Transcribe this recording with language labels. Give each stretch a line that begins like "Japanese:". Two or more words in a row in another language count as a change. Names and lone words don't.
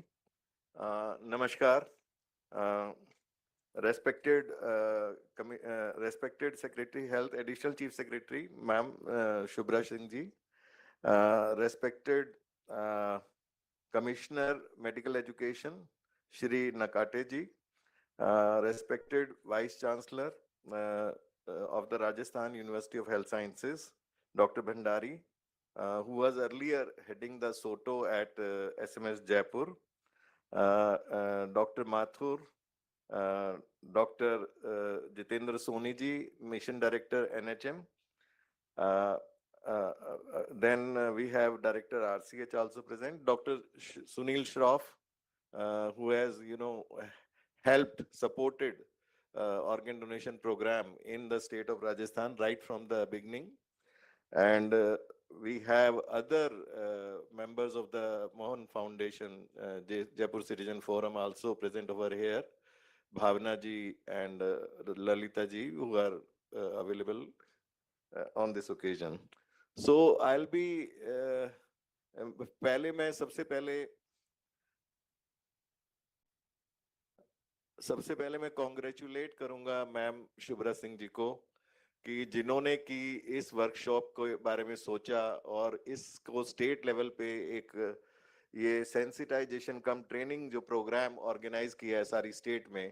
English: नमस्कार। Respected Secretary Health, Additional Chief Secretary, Ma'am Shubhra Singh ji, respected Commissioner Medical Education, Shri Nakate ji, respected Vice Chancellor of the Rajasthan University of Health Sciences, Dr. Bhandari, who was earlier heading the SOTO at SMS Jaipur, Dr. Mathur, Dr. Jitendra Soni ji, Mission Director NHM. Then we have Director RCH also present, Dr. Sunil Shroff, who has, helped, supported organ donation program in the state of Rajasthan right from the beginning. And we have other members of the Mohan Foundation, Jaipur Citizen Forum also present over here. Bhavna ji and Lalita ji, who are available on this occasion. So I'll be
Hindi: सबसे पहले मैं कॉन्ग्रेचुलेट करूंगा मैम शुभ्रा सिंह जी को कि जिन्होंने की इस वर्कशॉप के बारे में सोचा और इसको
English: state level
Hindi: पे एक ये
English: sensitization cum training
Hindi: जो
English: program organize
Hindi: किया है सारी स्टेट में।